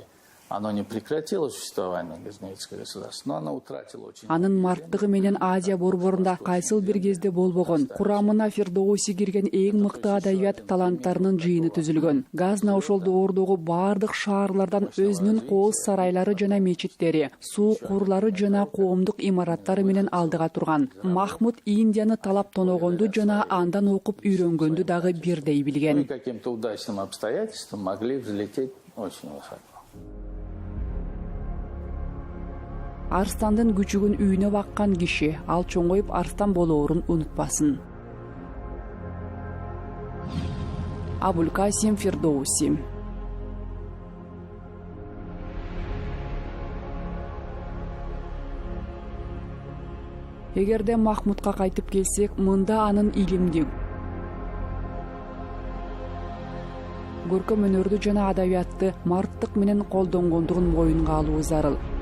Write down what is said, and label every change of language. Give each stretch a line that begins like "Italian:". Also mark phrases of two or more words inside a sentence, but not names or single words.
Russian: Оно не прекратило существование газневицкого государства, но оно утратило очень...
Kyrgyz: Анын марттыгы менен Азия борборунда кайсыл бир кезде болбогон. Курамына Фирдоуси кирген эң мыкты адабият таланттарынын жыйыны түзүлгөн. Газна ошол доордогу бардык шаарлардан өзүнүн кооз сарайлары жана мечиттери, суу курлары жана коомдук имараттары менен алдыга турган. Махмуд Индияны талап тоногонду жана андан окуп үйрөнгөндү дагы бирдей билген.
Russian: Каким-то удачным обстоятельством могли взлететь очень высоко.
Kyrgyz: Арстандын күчүгүн үйүнө баккан киши ал чоңоюп арстан болоорун унутпасын. Абулкасим Фирдоуси. Эгерде Махмудка кайтып келсек, мында анын илимди, көркөм өнөрдү жана адабиятты марттык менен колдонгондугун моюнга алуу зарыл.